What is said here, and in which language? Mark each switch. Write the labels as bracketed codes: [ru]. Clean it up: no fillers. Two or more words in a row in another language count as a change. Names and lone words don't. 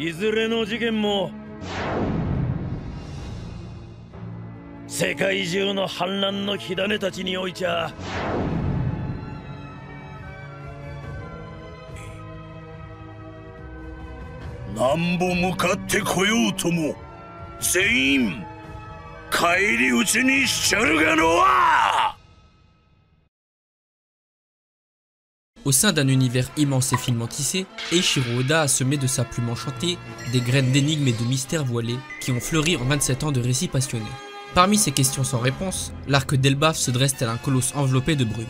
[ja] いずれの事件も世界中の反乱の火種たちにおいちゃなんぼ向かってこようとも全員返り討ちにしちゃるがのわ。 [fr] Au sein d'un univers immense et finement tissé, Eiichiro Oda a semé de sa plume enchantée des graines d'énigmes et de mystères voilés qui ont fleuri en 27 ans de récits passionnés. Parmi ces questions sans réponse, l'arc d'Elbaf se dresse tel un colosse enveloppé de brume.